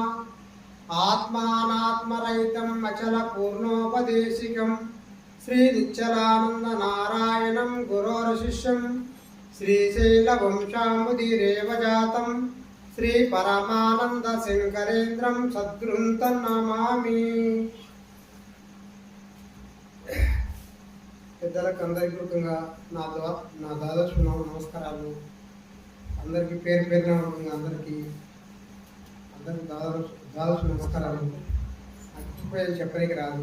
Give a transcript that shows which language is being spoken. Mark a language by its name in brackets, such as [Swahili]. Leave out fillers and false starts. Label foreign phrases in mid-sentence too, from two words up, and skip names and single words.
[Sanskrit] आत्मानात्मरहितम् अचल पूर्णोपदेशिकं श्री निच्चलानंद नारायणं गुरोर्शिष्यं श्रीशैलवंशामुदिरेव जातं श्री परमानंद शंकरेन्द्रं सद्गुरुं तन्नमामि। [Telugu] పెద్దలకు అందరికీ కృతంగా నా దాదాపు నమస్కారాలు. అందరికీ పేరు పేరున అందరికీ దాదాపు నమస్కారాలు. నాకు చెప్పడానికి రాదు.